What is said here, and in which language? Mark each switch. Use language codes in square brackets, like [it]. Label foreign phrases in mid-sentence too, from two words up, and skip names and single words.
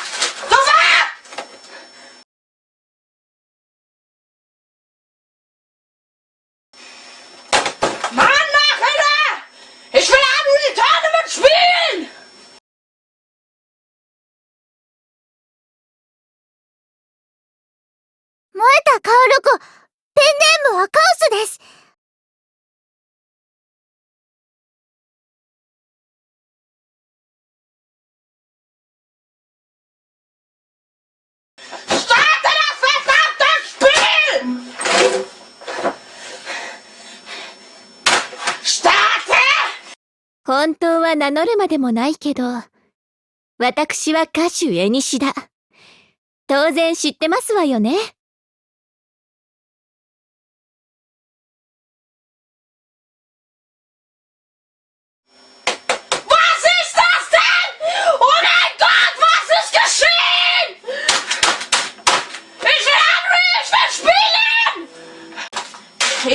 [de] Sofort! Mann, Nachhinein! Ich will auch nur die Tournament spielen! [ja] 燃えたカオル子、ペンネームはカオスです。 [de] Starte das verdammte Spiel! Starte! [ja] 本当は名乗るまでもないけど、私は歌手エニシだ。当然知ってますわよね。 [de] Was ist das denn? Oh mein Gott, was ist geschehen? Ich will anrufen, ich will spielen!